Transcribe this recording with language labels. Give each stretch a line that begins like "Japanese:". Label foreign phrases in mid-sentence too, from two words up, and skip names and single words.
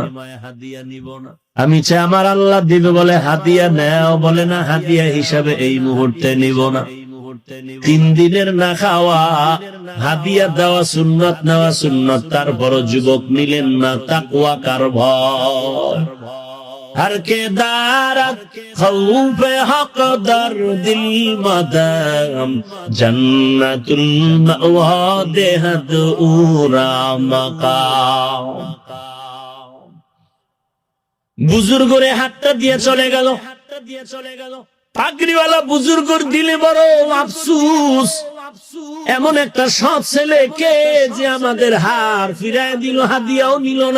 Bangla: আমি চাই আমার আল্লাহ দিবে, বলে হাদিয়া নেও, বলে না হাদিয়া হিসাবে এই মুহূর্তে নিব না। 3 দিনের না খাওয়া, হাদিয়া দেওয়া সুন্নত, নেওয়া সুন্নত, তারপর যুবক নিলেন না। তাকওয়া কার ভয়।
Persian: هر که دارد خوف حق در دل مدام جنة المأوی دهد او را مقام.
Bangla: বুজুর্গরে হাতটা দিয়ে চলে গেল। পাগড়িওয়ালা বুজুর্গর দিলে বড় আফসোস, এমন একটা সৎ ছেলে কে যে আমাদের হার ফিরায় দিল, হাদিয়াও নিল না।